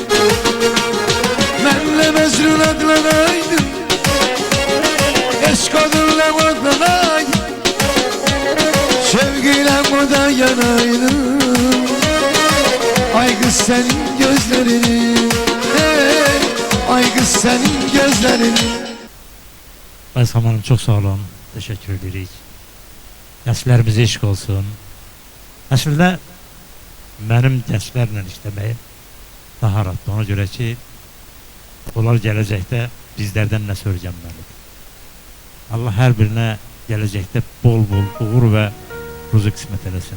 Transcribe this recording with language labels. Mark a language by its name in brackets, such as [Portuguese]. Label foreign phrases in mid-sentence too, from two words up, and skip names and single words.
[Turkish] Benle mezrun adlanaydım, eşk adınla odlanaydım, Simada yanaydım. Ay kız senin gözlerini, hey, ay kız senin gözlerini. Aysel Hanım çok sağ olun. Teşekkür ederiz. [Azerbaijani] Gənclərimiz eşq olsun. Əslində mənim gənclərlə işləməyim daha rahatdır. Ona görə ki, onlar gələcəkdə bizlərdən nə öyrənməlidir. Allah hər birinə gələcəkdə bol-bol uğur və ruzu qismət eləsin.